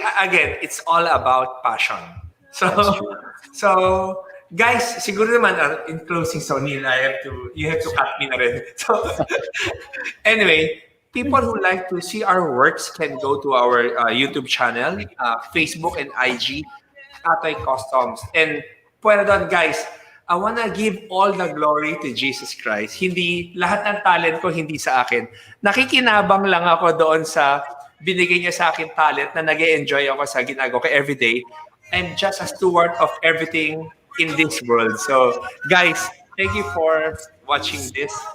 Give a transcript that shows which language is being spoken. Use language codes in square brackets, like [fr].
[en] Again, it's all about passion. So guys, [tl] siguro naman [en] in closing, so Neil, you have to cut me na rin. So anyway, people who like to see our works can go to our YouTube channel, Facebook and IG, Atoy Customs. And [tl] pwede doon, [en] guys, I wanna give all the glory to Jesus Christ. [tl] Hindi, lahat ng talent ko hindi sa akin. Nakikinabang lang ako doon sa binigay niya sa akin talent na nag-e-enjoy ako sa ginagawa ko everyday. [en] I'm just a steward of everything in this world. So, guys, thank you for watching this.